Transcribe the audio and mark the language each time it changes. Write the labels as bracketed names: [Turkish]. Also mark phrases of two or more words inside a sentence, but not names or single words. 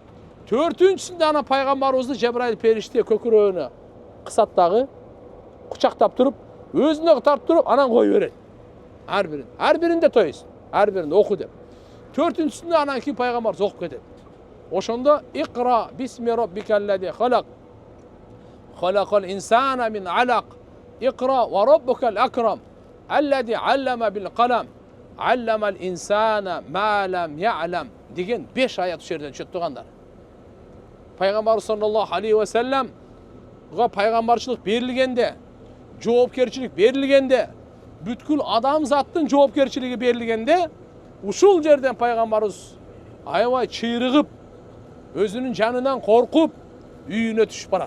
[Kyrgyz] Төртүнчүсүндө ана пайгамбарыбызды Жабраил периште көкүрөгүнө кысат дагы, кучактап туруп, өзүнө тартып туруп, анан кой берет. Ар биринде тойсун. Ар биринде оку деп. Төртүнчүсүндө анан кийин пайгамбарыбыз окуп кетет. [Arabic] Ошондо اقرأ باسم ربك الذي خلق. خلق الإنسان من علق. اقرأ وربك الأكرم. الذي علم بالقلم. علم الإنسان ما لم يعلم [Kyrgyz] деген 5 аят ушул жерден түшөт тургандар. Пайгамбар [Arabic] صلى الله عليه وسلم [Kyrgyz] пайгамбарчылык берилгенде, жоопкерчилик берилгенде, бүткүл адамзаттын жоопкерчилиги берилгенде, ушул жерден пайгамбарыбыз аябай чыйрыгып, өзүнүн жанынан коркуп, үйүнө түшүп барат.